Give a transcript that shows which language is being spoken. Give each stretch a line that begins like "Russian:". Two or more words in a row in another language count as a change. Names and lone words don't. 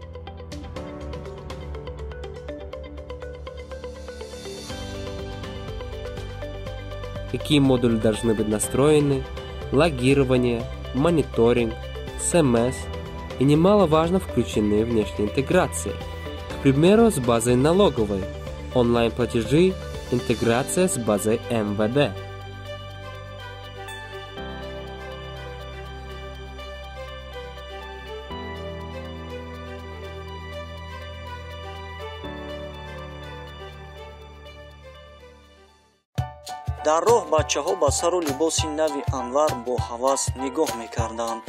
Russian: какие модули должны быть настроены, логирование, мониторинг, SMS и немаловажно включены внешние интеграции, к примеру, с базой налоговой, онлайн-платежи, интеграция с базой МВД.
Tajik: дар роҳ бачаҳо ба сару либоси нави Анвар бо ҳавас нигоҳ мекарданд.